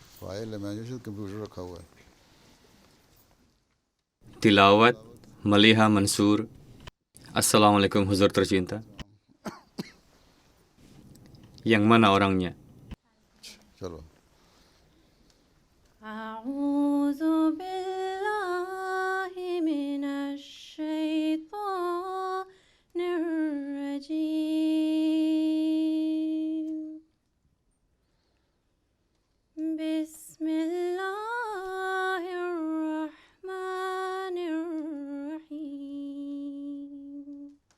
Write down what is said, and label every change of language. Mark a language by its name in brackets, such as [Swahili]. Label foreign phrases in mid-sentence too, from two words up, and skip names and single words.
[Urdu] فائل ہے، میں جو کمپیوٹر رکھا ہوا ہے. Tilawat Maliha Mansur. [Indonesian] Assalamualaikum Huzur tercinta. Yang mana orangnya? [Urdu] چلو. [Arabic] أعوذ بالله من الشيطان الرجيم. بسم الله الرحمن الرحيم.